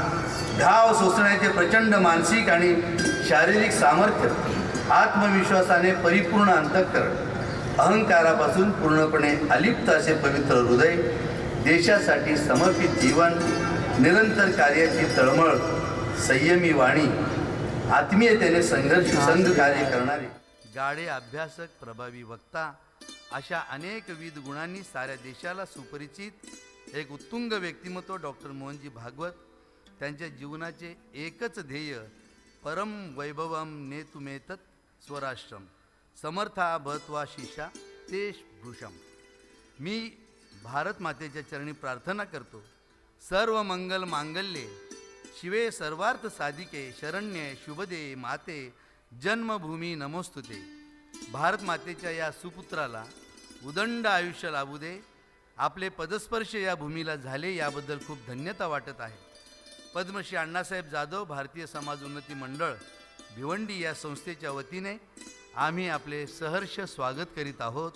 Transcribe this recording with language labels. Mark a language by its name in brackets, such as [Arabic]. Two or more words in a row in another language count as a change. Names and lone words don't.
[Marathi] घाव सोसण्याचे प्रचंड मानसिक आणि शारीरिक सामर्थ्य, आत्मविश्वासाने परिपूर्ण अंतःकरण, अहंकारापासून पूर्णपणे अलिप्त असे पवित्र हृदय, देशासाठी समर्पित जीवन, निरंतर कार्याची तळमळ, संयमी वाणी, आत्मीयतेने संघ कार्य करणारे, गाढे अभ्यासक, प्रभावी वक्ता, अशा अनेक विविध गुणांनी साऱ्या देशाला सुपरिचित एक उत्तुंग व्यक्तिमत्व डॉक्टर मोहनजी भागवत. त्यांच्या जीवनाचे एकच ध्येय, [Sanskrit] परम वैभवम नेतुमेतत् स्वराष्ट्रम समर्था भत्वा शिषा तेश भृशम. [Marathi] मी भारत मातेच्या चरणी प्रार्थना करतो. [Sanskrit] सर्व मंगल मांगल्ये शिवे सर्वार्थ साधिके शरण्ये शुभदे माते जन्मभूमी नमोस्तुते. [Marathi] भारत मातेच्या या सुपुत्राला उदंड आयुष्य लाभू दे. आपले पदस्पर्श या भूमीला झाले याबद्दल खूप धन्यता वाटत आहे. पद्मश्री अण्णासाहेब जाधव भारतीय समाज उन्नती मंडळ भिवंडी या संस्थेच्या वतीने आम्ही आपले सहर्ष स्वागत करीत आहोत.